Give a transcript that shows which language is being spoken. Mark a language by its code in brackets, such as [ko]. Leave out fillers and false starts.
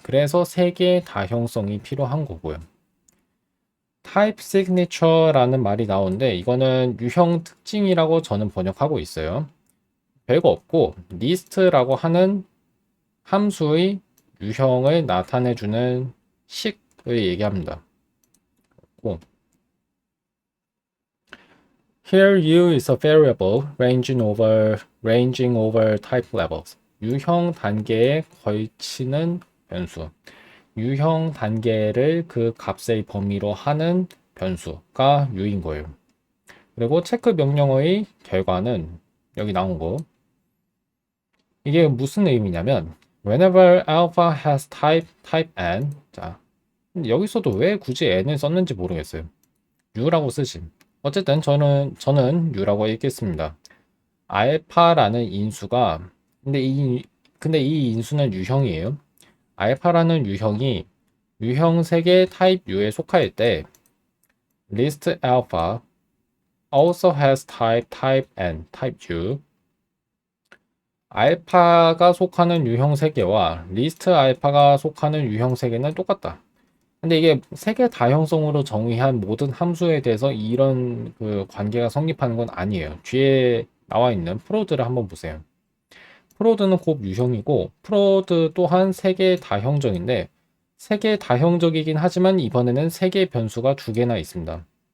[ko] 그래서 세 개의 다형성이 필요한 거고요. 타입 시그니처라는 말이 나오는데 이거는 유형 특징이라고 저는 번역하고 있어요. 별거 없고 리스트라고 하는 함수의 유형을 나타내주는 식을 얘기합니다. [en] Here U is a variable ranging over type levels. [ko] 유형 단계에 걸치는 변수. 유형 단계를 그 값의 범위로 하는 변수가 U인 거예요. 그리고 체크 명령어의 결과는 여기 나온 거. 이게 무슨 의미냐면 [en] whenever alpha has type n. [ko] 자, 근데 여기서도 왜 굳이 n을 썼는지 모르겠어요. U라고 쓰심. 어쨌든 저는 U라고 읽겠습니다. 알파라는 인수가 근데 이 인수는 유형이에요. 알파라는 유형이 유형 세계 타입 U에 속할 때 [en] list alpha also has type n, type U. [ko] 알파가 속하는 유형 세계와 리스트 알파가 속하는 유형 세계는 똑같다. 근데 이게 세계 다형성으로 정의한 모든 함수에 대해서 이런 그 관계가 성립하는 건 아니에요. 뒤에 나와 있는 프로드를 한번 보세요. 프로드는 곧 유형이고 프로드 또한 세계 다형적인데 세계 다형적이긴 하지만 이번에는 세계 변수가 두 개나 있습니다.